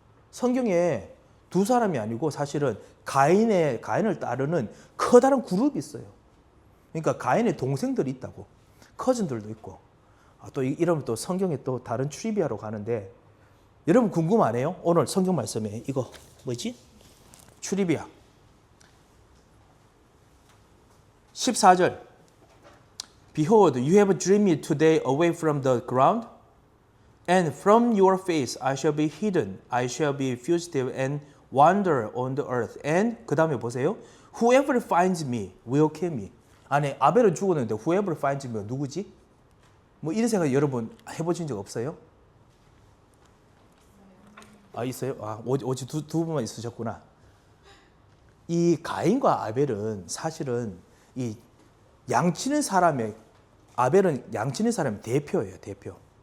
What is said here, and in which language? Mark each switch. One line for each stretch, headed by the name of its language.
Korean: 성경에 두 사람이 아니고 사실은 가인을 따르는 커다란 그룹이 있어요. 그러니까 가인의 동생들이 있다고. 커즌들도 있고. 또 이러면 또 성경에 또 다른 트리비아로 가는데 여러분 궁금하네요? 오늘 성경 말씀에 이거 뭐지? 트리비아 14절
English: Behold, you have driven me today away from the ground, and from your face I shall be hidden. I shall be fugitive and wander on the earth.
Korean: And 그 다음에 보세요.
English: Whoever finds me will kill me.
Korean: 아니 아벨은 죽었는데
English: whoever finds me
Korean: 누구지? 뭐 이런 생각 여러분 해보신 적 없어요? 아 있어요? 아 어제 두 분만 있으셨구나. 이 가인과 아벨은 사실은 이 양치는 사람의 아벨은 양치는 사람의 대표예요, 대표.